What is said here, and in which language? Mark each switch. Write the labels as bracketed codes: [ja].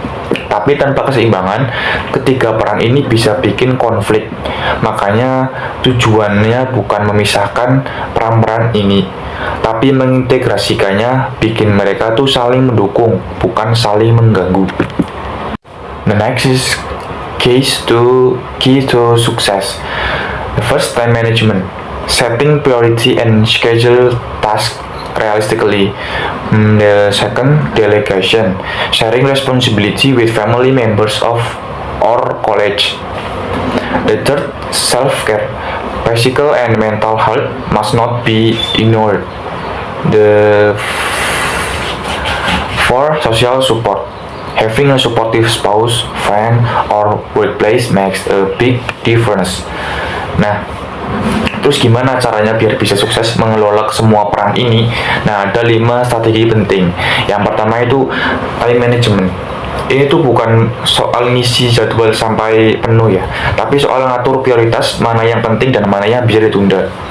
[id] Tapi tanpa keseimbangan, ketiga peran ini bisa bikin konflik. Makanya tujuannya bukan memisahkan peran-peran ini, tapi mengintegrasikannya, bikin mereka tuh saling mendukung, bukan saling mengganggu. [en] The next is key to success. The first, time management, setting priority and schedule tasks realistically. The second, delegation, sharing responsibility with family members of or colleagues. The third, self-care, physical and mental health must not be ignored. The fourth, social support. Having a supportive spouse, friend, or workplace makes a big difference. [id] Nah, terus gimana caranya biar bisa sukses mengelola semua peran ini? Nah, ada 5 strategi penting. Yang pertama itu time management. Ini tuh bukan soal ngisi jadwal sampai penuh ya, tapi soal ngatur prioritas, mana yang penting dan mana yang bisa ditunda.